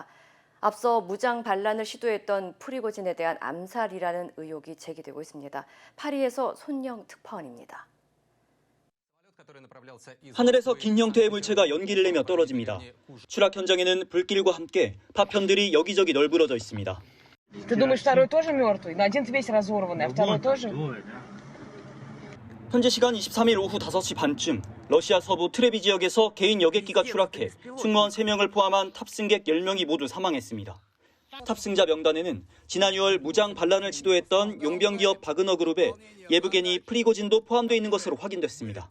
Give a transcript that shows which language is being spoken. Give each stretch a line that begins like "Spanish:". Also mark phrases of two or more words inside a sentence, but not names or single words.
Korean: 앞서 무장 반란을 시도했던 프리고진에 대한 암살이라는 의혹이 제기되고 있습니다. 파리에서 손영 특파원입니다. 하늘에서 긴 형태의 물체가 연기를 내며 떨어집니다. 추락 현장에는 불길과 함께 파편들이 여기저기 널브러져 있습니다.
Russian: Ты думаешь, второй тоже мертвый? Но один весь разорванный, а второй тоже?
Korean: 현지 시간 23일 오후 5시 반쯤 러시아 서부 트레비 지역에서 개인 여객기가 추락해 승무원 3명을 포함한 탑승객 10명이 모두 사망했습니다. 탑승자 명단에는 지난 6월 무장 반란을 시도했던 용병 기업 바그너 그룹의 예브게니 프리고진도 포함되어 있는 것으로 확인됐습니다.